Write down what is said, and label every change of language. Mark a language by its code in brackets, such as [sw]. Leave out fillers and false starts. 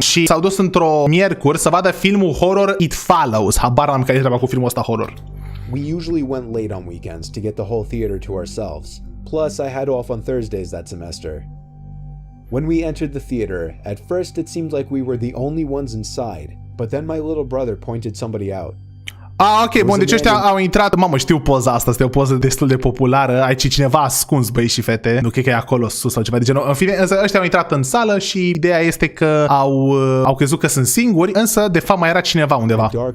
[ro] Și s-au dus într-o miercuri să vadă filmul horror It Follows. Habar n-am care e treaba cu filmul ăsta horror. [en] We usually went late on weekends to get the whole theater to ourselves. Plus, I had off on Thursdays that semester. When we entered the theater, at first it seemed like we were the only ones inside, but then my little brother pointed somebody out. [ro] Ok, bun, deci ăștia au intrat. Mamă, știu poza asta, este o poză destul de populară. Aici cineva ascuns, băieți și fete. Nu cred că e acolo sus sau ceva de genul. În fine, însă ăștia au intrat în sală și ideea este că au crezut că sunt singuri, însă de fapt mai era cineva undeva.